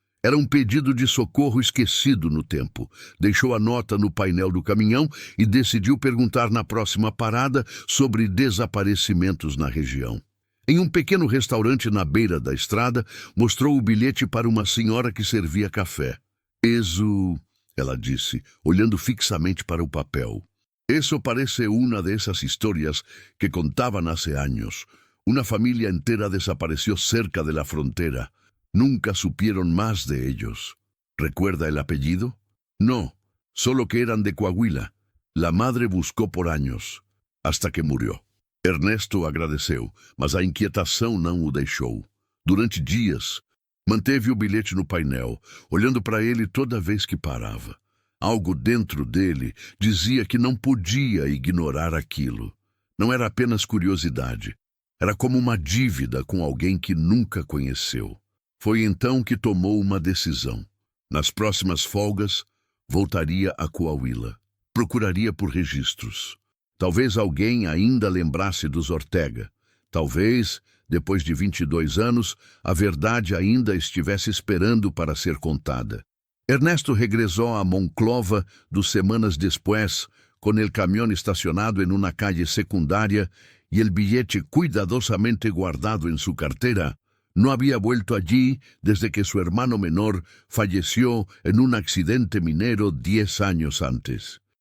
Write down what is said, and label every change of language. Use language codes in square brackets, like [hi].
[pt] Era um pedido de socorro esquecido no tempo. Deixou a nota no painel do caminhão e decidiu perguntar na próxima parada sobre desaparecimentos na região. Em um pequeno restaurante na beira da estrada, mostrou o bilhete para uma senhora que servia café. [es] «Eso», [pt] ela disse, olhando fixamente para o papel. [es] «Eso parece una de esas historias que contaban hace años. Una familia entera desapareció cerca de la frontera. Nunca supieron más de ellos». ¿Recuerda el apellido? No, solo que eran de Coahuila. La madre [pt] buscou por anos, [es] hasta que murió. [pt] Ernesto agradeceu, mas a inquietação não o deixou. Durante dias, manteve o bilhete no painel, olhando para ele toda vez que parava. Algo dentro dele dizia que não podia ignorar aquilo. Não era apenas curiosidade. Era como uma dívida com alguém que nunca conheceu. Foi então que tomou uma decisão. Nas próximas folgas, voltaria a Coahuila. Procuraria por registros. Talvez alguém ainda lembrasse dos Ortega. Talvez depois de 22 anos, a verdade ainda estivesse esperando para ser contada. [es] Ernesto regresó a Monclova 2 semanas después, con el camión estacionado en una calle secundaria y el billete cuidadosamente guardado en su cartera. No había vuelto allí desde que su hermano menor falleció en un accidente minero 10 años antes.